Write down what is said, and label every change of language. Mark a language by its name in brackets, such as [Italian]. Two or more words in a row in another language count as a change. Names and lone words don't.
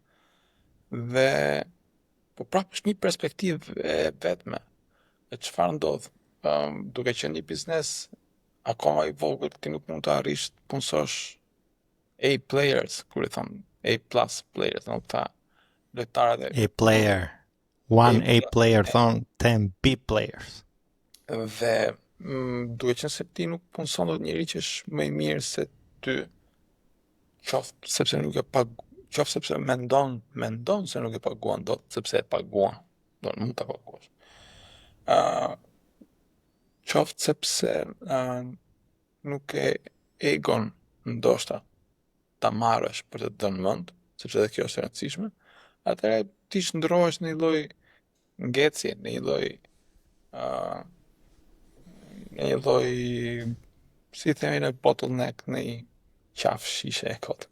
[Albanian] Dhe po prapë është një perspektivë e vetme. E çfarë ndodh? Duke qenë një biznes akoma i vogël, ti nuk mund të arrish të punësosh [English] A players, [Albanian] kur i thon [English] A plus players, [Albanian] do të thotë lojtarët [English] A player. One A player thon 10 B players. [Albanian] Dhe duke qenë se ti nuk punëson dot njëri që është më i mirë se ty, qoftë sepse nuk e qoftë sepse mendon se nuk e paguan dot, sepse e paguan. do mund ta paguash. Qoftë sepse nuk e egon ndoshta ta marrësh për të dhënë mend, sepse edhe kjo është e rëndësishme, atëherë ti shndrohesh në një lloj ngecje, në një lloj si themi në bottleneck, në një qafë shishe e kot.